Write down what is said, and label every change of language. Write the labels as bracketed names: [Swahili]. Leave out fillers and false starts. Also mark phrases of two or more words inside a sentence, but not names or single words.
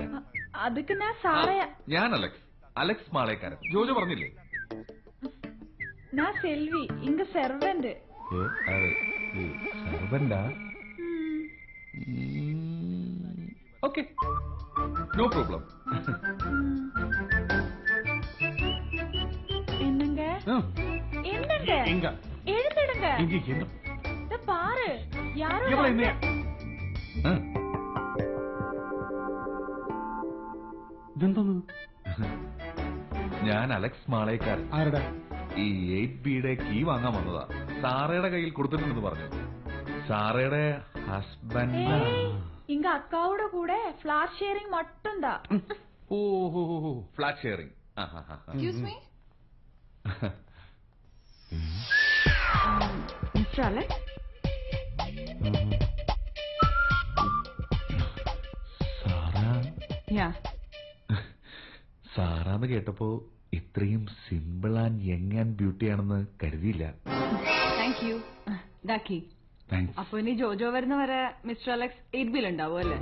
[Malayalam] അതുക്ക് ഞാൻ അലക്സ്, അലക്സ് മാളേക്കാരൻ. ജോജോ പറഞ്ഞില്ലേ? ഞാൻ സെൽവി, ഇങ്ക സെർവന്റ്. സെർവന്റാ? ഓക്കെ, [English] no problem. [Tamil] என்னங்க என்னங்க எழுந்திடுங்க. இத பாரு, யாரோ [Malayalam] ഞാൻ അലക്സ് മാളേക്കാരൻ. ഈ 8Bയുടെ കീ വാങ്ങാൻ വന്നതാ. സാറയുടെ കയ്യിൽ കൊടുത്തിട്ടുണ്ടെന്ന് പറഞ്ഞു. സാറയുടെ ഹസ്ബൻഡ് ഇങ്ക അക്കാവുടെ കൂടെ [English] flat sharing [Malayalam] മട്ടുണ്ടാ. ഓഹോ, [English] flat sharing. Excuse me? Mr. Alex? [Malayalam] സാറാന്ന് കേട്ടപ്പോ ഇത്രയും [English] simple and young and beauty [Malayalam] ആണെന്ന് കരുതിയില്ല. [English] thank you. [Malayalam] അപ്പൊ ഇനി ജോജോ വരുന്നവരെ മിസ്റ്റർ അലക്സ് 8Bയിൽ ഉണ്ടാവും അല്ലേ?